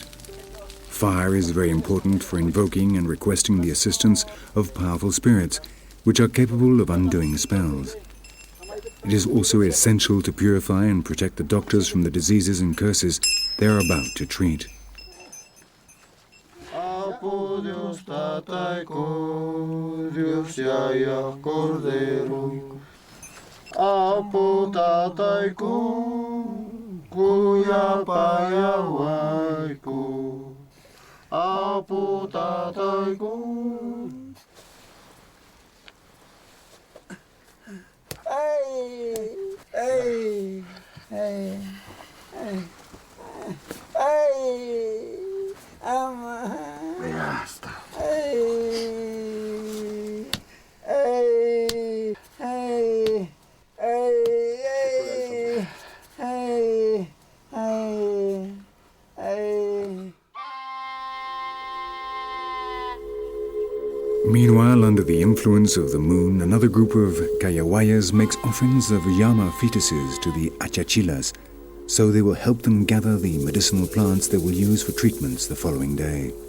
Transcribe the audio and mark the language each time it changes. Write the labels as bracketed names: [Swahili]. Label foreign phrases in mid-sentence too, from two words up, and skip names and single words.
[English] Fire is very important for invoking and requesting the assistance of powerful spirits, which are capable of undoing spells. It is also essential to purify and protect the doctors from the diseases and curses they are about to treat. [Quechua] Dios tataico, Dios yaya cordero. Apo tataico, kuya payawaiko. Apo tataico. Hey, hey, hey, hey, hey. [Spanish] Ya está. Hey, hey, hey, hey, hey, hey, hey. [English] Meanwhile, under the influence of the moon, another group of Kayawayas makes offerings of llama fetuses to the Achachilas, so they will help them gather the medicinal plants they will use for treatments the following day.